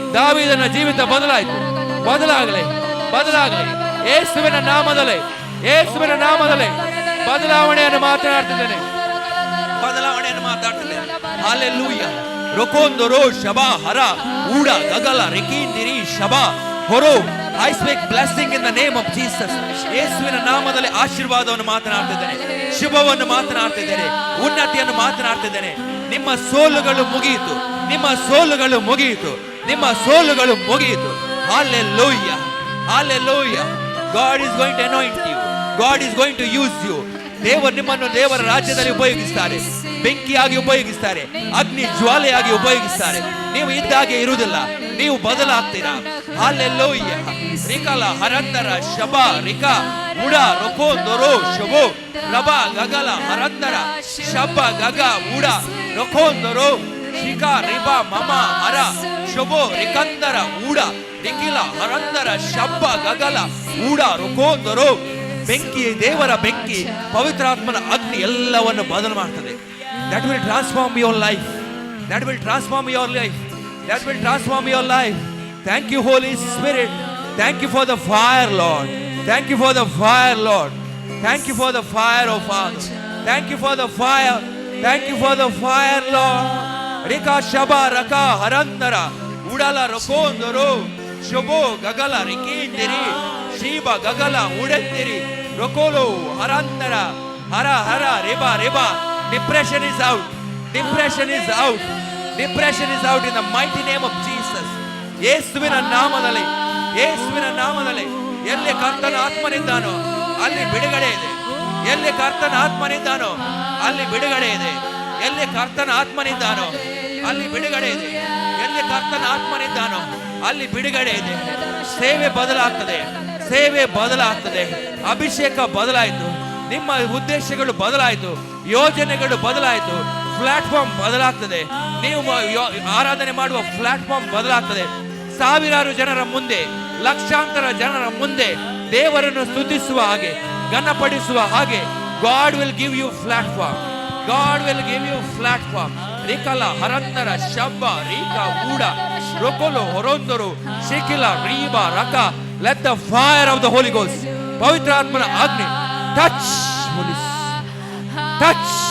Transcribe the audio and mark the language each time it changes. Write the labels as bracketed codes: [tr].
[kn] ದಾವೀದನ ಜೀವಿತ ಬದಲಾಯಿತು. ಬದಲಾಗಲಿ, ಬದಲಾಗಲಿ. ಯೇಸುವಿನ ನಾಮದಲ್ಲಿ, ಯೇಸುವಿನ ನಾಮದಲ್ಲಿ ಬದಲಾವಣೆಯನ್ನು ಮಾತನಾಡ್ತಿದ್ದೇನೆ, ಬದಲಾವಣೆಯನ್ನು ಮಾತಾಡ್ತಿದ್ದೇನೆ. Hallelujah. ರೊಕೊಂದೊರೋ ಶಬಾ Hara ಊಡ ಗಗಲ ರೆಕೀಂದಿರಿ ಶಬಾ ಹೊರೋ. [en] I speak blessing in the name of Jesus. [kn] ಯೇಸುವಿನ ನಾಮದಲ್ಲಿ ಆಶೀರ್ವಾದವನ್ನು ಮಾತನಾಡ್ತಿದ್ದೇನೆ, ಶುಭವನ್ನು ಮಾತನಾಡ್ತಿದ್ದೇನೆ, ಉನ್ನತಿಯನ್ನು ಮಾತನಾಡ್ತಿದ್ದೇನೆ. ನಿಮ್ಮ ಸೋಲುಗಳು ಮುಗಿಯಿತು, ನಿಮ್ಮ ಸೋಲುಗಳು ಮುಗಿಯಿತು, ನಿಮ್ಮ ಸೋಲುಗಳು ಮುಗಿಯಿತು. [en] Hallelujah, hallelujah. God is going to anoint you. God is going to use you. [kn] ದೇವರು ನಿಮ್ಮನ್ನು ದೇವರ ರಾಜ್ಯದಲ್ಲಿ ಉಪಯೋಗಿಸ್ತಾರೆ, ಬೆಂಕಿಯಾಗಿ ಉಪಯೋಗಿಸ್ತಾರೆ, ಅಗ್ನಿ ಜ್ವಾಲೆಯಾಗಿ ಉಪಯೋಗಿಸ್ತಾರೆ. ನೀವು ಇದ್ದಾಗೆ ಇರುವುದಿಲ್ಲ, ನೀವು ಬದಲಾಗ್ತೀರಾ. Hallelujah. ರಿಕಲ ಹರಂದರ ಶಬ ರಿಕ ಉಡ ರೊಕೋ ದೊರೋ ಶಬೋ ರಬ ಗಗಲ ಹರಂದರ ಶಬ ಗಗ ಉಡ ರೊಕೋ ದೊರೋ ಶಿಕ ರಿಬ ಮಮ ಹರ ಶಬೋ ರಿಕಂದರ ಉಡ ರಿಕಿಲ ಹರಂದರ ಶಬ್ಬ ಗಗಲ ಉಡ ರೊಕೋ ದೊರೋ. ಬೆಂಕಿ, ದೇವರ ಬೆಂಕಿ, ಪವಿತ್ರಾತ್ಮನ ಅಗ್ನಿ ಎಲ್ಲವನ್ನು ಬದಲು ಮಾಡ್ತದೆ. [en] That will transform your life. That will transform your life. That will transform your life. Thank you, Holy Spirit. Thank you for the fire, Lord. Thank you for the fire, Lord. Thank you for the fire, oh Father. Thank you for the fire. Thank you for the fire, Lord. Rika shaba raka harandara udala rokondoro ಶುಭೋ ಗಗಲ ರಿಕೀಂದಿರಿ ಶೀಬ ಗಗಲ ಉಡೆತ್ತಿರಿ ರೊಕೋಲೋ ಹರಂದರ ಹರ ಹರ ರಿಬ ರಿಬ. Depression is out. Depression is out. Depression is out in the mighty name of Jesus. [kn] ಯೇಸುವಿನ ನಾಮದಲ್ಲಿ, ಯೇಸುವಿನ ನಾಮದಲ್ಲಿ. ಎಲ್ಲಿ ಕರ್ತನ ಆತ್ಮನಿದ್ದಾನೋ ಅಲ್ಲಿ ಬಿಡುಗಡೆ ಇದೆ. ಎಲ್ಲಿ ಕರ್ತನ ಆತ್ಮನಿದ್ದಾನೋ ಅಲ್ಲಿ ಬಿಡುಗಡೆ ಇದೆ. ಎಲ್ಲಿ ಕರ್ತನ ಆತ್ಮನಿದ್ದಾನೋ ಅಲ್ಲಿ ಬಿಡುಗಡೆ ಇದೆ. ಎಲ್ಲಿ ಕರ್ತನ ಆತ್ಮನಿದ್ದಾನೋ ಅಲ್ಲಿ ಬಿಡುಗಡೆ ಇದೆ. ಸೇವೆ ಬದಲಾಗ್ತದೆ, ಸೇವೆ ಬದಲಾಗ್ತದೆ. ಅಭಿಷೇಕ ಬದಲಾಯಿತು, ನಿಮ್ಮ ಉದ್ದೇಶಗಳು ಬದಲಾಯಿತು, ಯೋಜನೆಗಳು ಬದಲಾಯಿತು, ಪ್ಲಾಟ್ಫಾರ್ಮ್ ಬದಲಾಗ್ತದೆ. ನೀವು ಆರಾಧನೆ ಮಾಡುವ ಪ್ಲಾಟ್ಫಾರ್ಮ್ ಬದಲಾಗ್ತದೆ. ಸಾವಿರಾರು ಜನರ ಮುಂದೆ, ಲಕ್ಷಾಂತರ ಜನರ ಮುಂದೆ ದೇವರನ್ನು ಸ್ತುತಿಸುವ ಹಾಗೆ, ಘನಪಡಿಸುವ ಹಾಗೆ [en] God will give you platform. God will give you platform. ರಿಕಲ ಹರಂದರ ಶಬ್ಬ ರೀಕ ಊಡ ರೊಕೊಲೋ ಹೊರೊಂದರು ಶಿಕಿಲ ರೀಬ ರಕ. Let the fire of the Holy Ghost, [kn] ಪವಿತ್ರಾತ್ಮನ ಅಗ್ನಿ, [en] touch Holy touch.